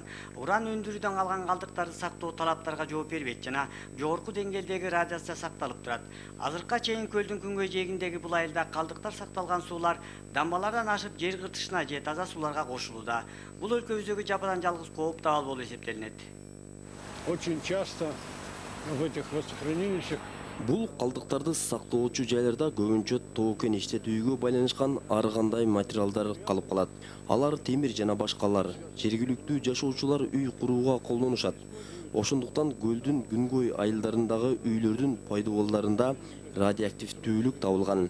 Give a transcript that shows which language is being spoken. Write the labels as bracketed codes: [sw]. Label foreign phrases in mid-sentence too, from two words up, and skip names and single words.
[ky] Уран өндүрүүдөн калган калдыктарды сактоо талаптарга жооп бербейт жана жогорку деңгээлдеги радиация сакталып турат. Азыркыга чейин көлдүн күнгөй жээгиндеги бул айылда калдыктар сакталган суулар дамбалардан ашып жер кыртышына же таза сууларга кошулууда. Бул өлкөбүздөгү жападан жалгыз кооптуу абал болуп эсептелинет. [ru] Очень часто в этих водохранилищах [ky] Бул калдыктарды сактоочу жайларда көбүнчө тоо кен иштетүүгө байланышкан ар кандай материалдар калып калат. Алар темир жана башкалар. Жергиликтүү жашоочулар үй курууга колдонушат. Ошондуктан көлдүн күнгөй айылдарындагы үйлөрдүн пайдуболдарында радиоактивдүүлүк табылган.